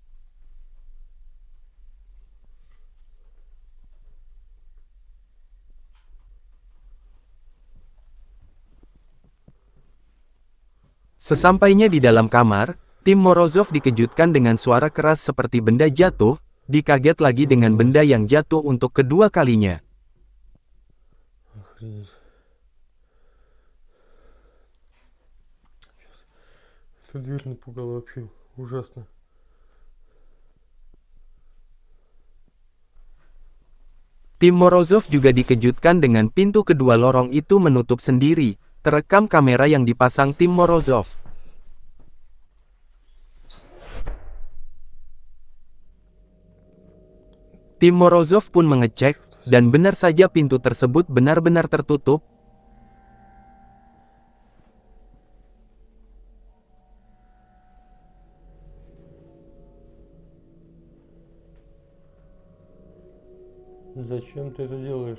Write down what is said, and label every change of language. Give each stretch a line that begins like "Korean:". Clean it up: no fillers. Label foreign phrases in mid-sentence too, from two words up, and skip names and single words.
Indonesian: Sesampainya di dalam kamar, tim Morozov dikejutkan dengan suara keras seperti benda jatuh, dikaget lagi dengan benda yang jatuh untuk kedua kalinya.
Russian: Охренеть. Эта дверь напугала вообще ужасно.
Indonesian: Tim Morozov juga dikejutkan dengan pintu kedua lorong itu menutup sendiri, terekam kamera yang dipasang tim Morozov. Tim Morozov pun mengecek, dan benar saja pintu tersebut benar-benar tertutup.
Russian: Зачем ты это делаешь?